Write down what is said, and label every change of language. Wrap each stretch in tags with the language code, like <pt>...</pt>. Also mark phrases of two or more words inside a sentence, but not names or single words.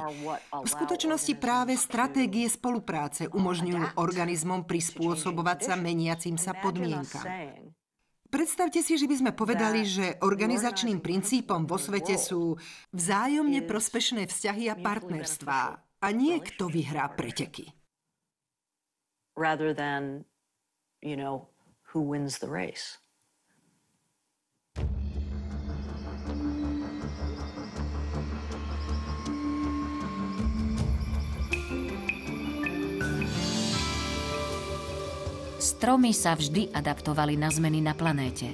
<sk>V skutočnosti práve stratégie spolupráce umožňujú organizmom prispôsobovať sa meniacim sa podmienkam. Predstavte si, že by sme povedali, že organizačným princípom vo svete sú vzájomne prospešné vzťahy a partnerstvá a nie kto vyhrá preteky.</sk> <en>Rather than, who wins the race.</en> <sk>Stromy sa vždy adaptovali na zmeny na planéte.</sk>